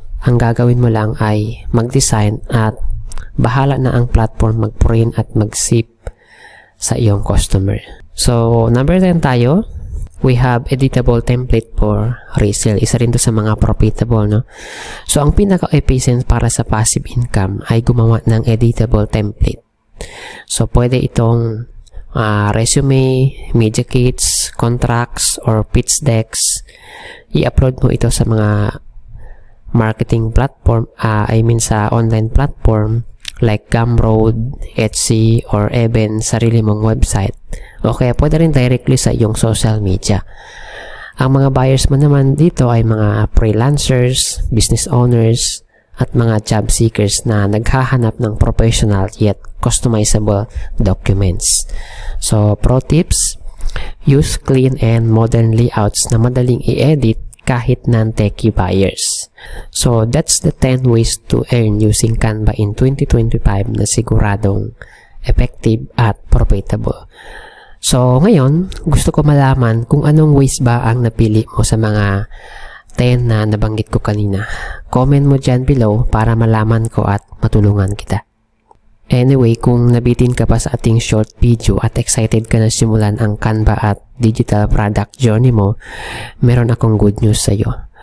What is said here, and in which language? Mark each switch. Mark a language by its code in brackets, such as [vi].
[tl] Ang gagawin mo lang ay mag-design at bahala na ang platform mag-print at mag-ship sa iyong customer. [en] So, number 10 tayo. We have editable template for resale. [tl] Isa rin to sa mga profitable, no? So, ang pinaka-efficient para sa passive income ay gumawa ng editable template. [en] So, [tl] pwede itong [en] resume, media kits, contracts, or pitch decks. [tl] I-upload mo ito sa mga marketing platform, sa online platform like Gumroad, Etsy, or even sarili mong website. O kaya pwede rin directly sa iyong social media. Ang mga buyers mo naman dito ay mga freelancers, business owners, at mga job seekers na naghahanap ng [en] professional yet customizable documents. So, pro tips, use clean and modern layouts [tl] na madaling i-edit kahit [en] non-techie buyers. So, that's the 10 ways to earn using Canva in 2025 [tl] na siguradong effective at profitable. So, ngayon, gusto ko malaman kung anong ways ba ang napili mo sa mga 10 na nabanggit ko kanina. Comment mo dyan below para malaman ko at matulungan kita. Anyway, kung nabitin ka pa sa ating short video at excited ka na simulan ang Canva at digital product journey mo, meron akong [en] good news [tl] sa iyo.